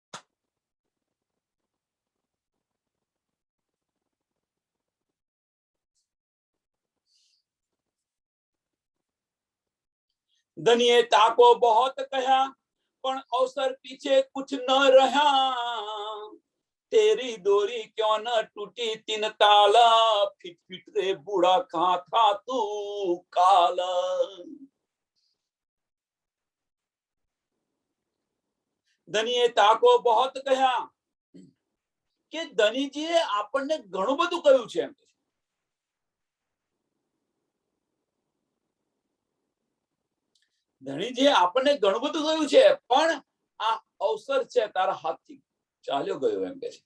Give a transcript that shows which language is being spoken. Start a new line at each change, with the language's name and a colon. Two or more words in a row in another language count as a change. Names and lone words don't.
Gujarati: ધનિએ તાકો બહોત કહ્યા પણ અવસર પીછે કુછ ન રહ્યા.
Hindi: तेरी डोरी क्यों न टूटी तीन ताला, फिट फिट रे बूढ़ा कहाँ था तू काला.
Gujarati: ધનીએ તાકો બહોત કહ્યા કે ધનીજીએ આપણને ઘણું બધું કહ્યું છે એમ. ધણીજીએ આપણને ઘણું બધું કહ્યું છે પણ આ અવસર છે તારા હાથથી ચાલ્યો ગયો એમ કે છે.